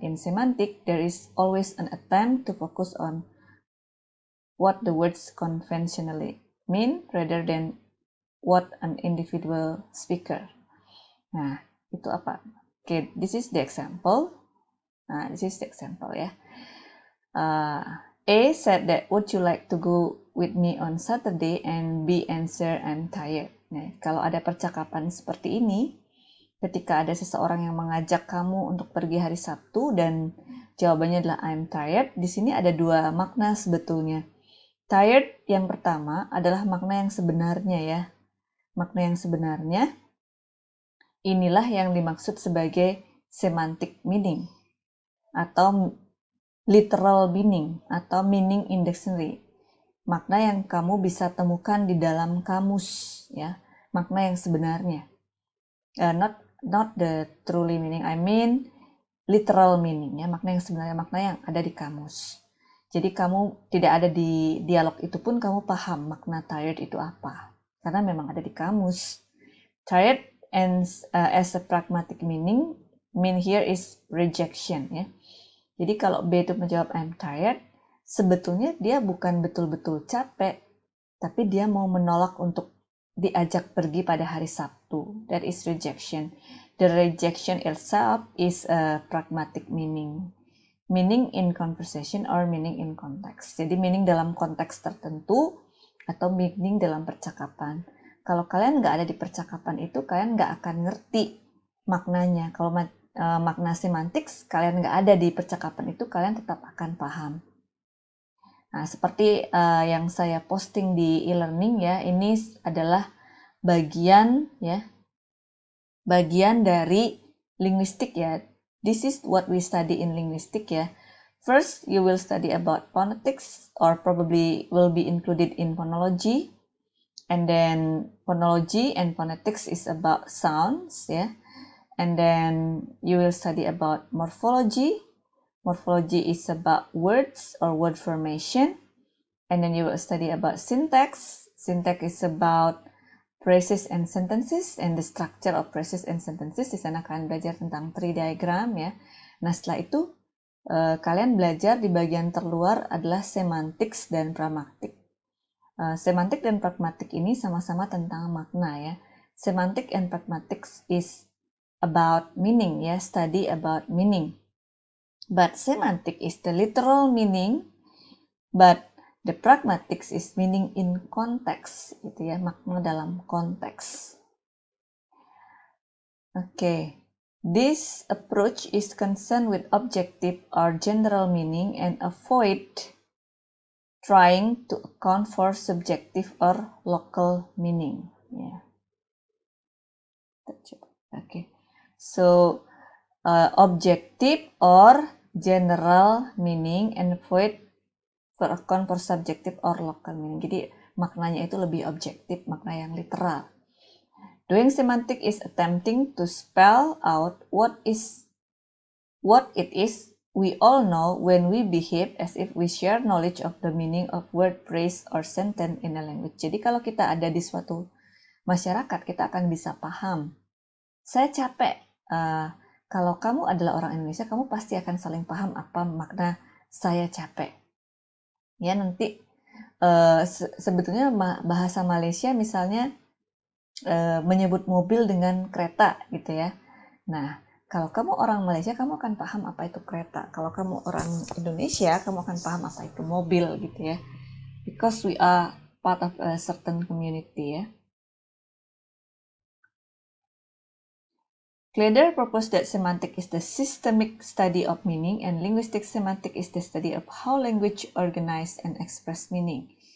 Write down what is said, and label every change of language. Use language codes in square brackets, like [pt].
[en] In semantic, there is always an attempt to focus on what the words conventionally mean rather than what an individual speaker. [id] Nah, itu apa? [en] Okay, this is the example. This is the example ya. A said that would you like to go with me on Saturday, and B answer I'm tired. [id] Nah, kalau ada percakapan seperti ini, ketika ada seseorang yang mengajak kamu untuk pergi hari Sabtu dan jawabannya adalah [en] I'm tired, [id] di sini ada dua makna sebetulnya. Tired yang pertama adalah makna yang sebenarnya ya. Makna yang sebenarnya inilah yang dimaksud sebagai semantic meaning atau literal meaning atau meaning in dictionary. Makna yang kamu bisa temukan di dalam kamus ya, makna yang sebenarnya. [en] Not the truly meaning, I mean literal meaning ya, [id] makna yang sebenarnya, makna yang ada di kamus. Jadi kamu tidak ada di dialog itu pun kamu paham makna tired itu apa, karena memang ada di kamus. [en] Tired and as a pragmatic meaning, mean here is rejection ya. [id] Jadi kalau B itu menjawab [en] I'm tired, [id] sebetulnya dia bukan betul-betul capek, tapi dia mau menolak untuk diajak pergi pada hari Sabtu. [en] That is rejection. The rejection itself is a pragmatic meaning. Meaning in conversation or meaning in context. [id] Jadi meaning dalam konteks tertentu atau meaning dalam percakapan. Kalau kalian nggak ada di percakapan itu, kalian nggak akan ngerti maknanya. Kalau makna semantik kalian nggak ada di percakapan itu, kalian tetap akan paham. Nah, seperti yang saya posting di e-learning ya, ini adalah bagian dari linguistik ya. [en] This is what we study in linguistic ya. First, you will study about phonetics, or probably will be included in phonology. And then phonology and phonetics is about sounds ya. And then you will study about morphology. Morphology is about words or word formation. And then you will study about syntax. Syntax is about phrases and sentences and the structure of phrases and sentences. [id] Di sana kalian belajar tentang tree diagram ya. Nah, setelah itu kalian belajar di bagian terluar adalah semantics dan pragmatik. Semantik dan pragmatik ini sama-sama tentang makna ya. [en] Semantic and pragmatics is about meaning ya, study about meaning. But semantic is the literal meaning, but the pragmatics is meaning in context, [id] gitu ya, makna dalam konteks. [en] Okay, this approach is concerned with objective or general meaning and avoid trying to account for subjective or local meaning. Yeah. Okay, so objective or general meaning and avoid account for subjective or local meaning. [id] Jadi maknanya itu lebih objektif, makna yang literal. [en] Doing semantic is attempting to spell out what it is we all know when we behave as if we share knowledge of the meaning of word, phrase, or sentence in a language. [id] Jadi kalau kita ada di suatu masyarakat, kita akan bisa paham. Saya capek. Kalau kamu adalah orang Indonesia, kamu pasti akan saling paham apa makna saya capek. Ya, nanti sebetulnya bahasa Malaysia misalnya menyebut mobil dengan kereta gitu ya. Nah, kalau kamu orang Malaysia, kamu akan paham apa itu kereta. Kalau kamu orang Indonesia, kamu akan paham apa itu mobil gitu ya. [en] Because we are part of a certain community ya. Cleader proposed that semantic is the systemic study of meaning and linguistic semantic is the study of how language organize and express meaning.